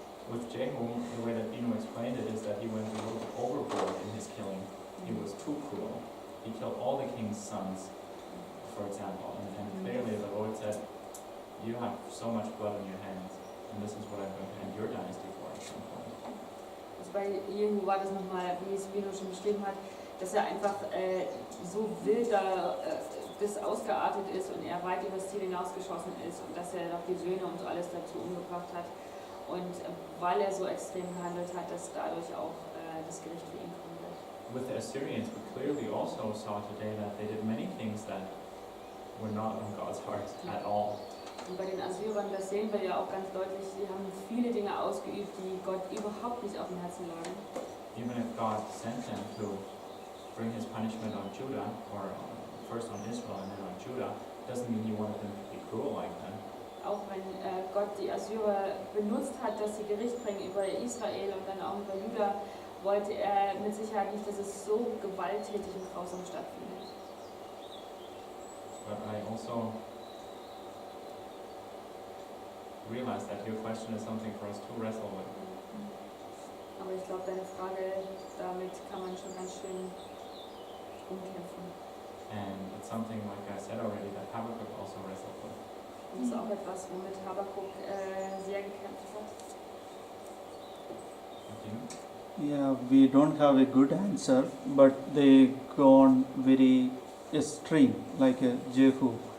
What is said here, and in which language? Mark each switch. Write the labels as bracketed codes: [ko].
[en] With Jehu, the way that Dino explained it is that he went a little overboard in his killing. He was too cruel. He killed all the king's sons, for example, and clearly the Lord said, you have so much blood on your hands, and this is what I'm going to end your dynasty for at some point. [de] Also bei Jehu war das nochmal, wie es Vino schon beschrieben hat, dass er einfach so wild das ausgeartet ist und er weit über das Ziel hinausgeschossen ist und dass er noch die Söhne und so alles dazu umgebracht hat. Und weil er so extrem gehandelt hat, dass dadurch auch das Gericht für ihn kommen wird. [en] With the Assyrians, we clearly also saw today that they did many things that were not on God's heart at all. [de] Und bei den Assyrern, das sehen wir ja auch ganz deutlich, sie haben viele Dinge ausgeübt, die Gott überhaupt nicht auf dem Herzen lagen. [en] Even if God sent them to bring His punishment on Judah, or first on Israel and then on Judah, doesn't mean He wanted them to be cruel like them. [de] Auch wenn Gott die Assyrer benutzt hat, dass sie Gericht bringen über Israel und dann auch über Juda, wollte er mit Sicherheit nicht, dass es so gewalttätig und grausam stattfindet. [en] But I also realize that your question is something for us to wrestle with. [de] Aber ich glaube, deine Frage, damit kann man schon ganz schön umkämpfen. [en] And it's something, like I said already, that Habakkuk also wrestled with. [de] Und das ist auch etwas, womit Habakuk sehr gekämpft hat. [en] Yeah, we don't have a good answer, but they gone very extreme, like Jehu.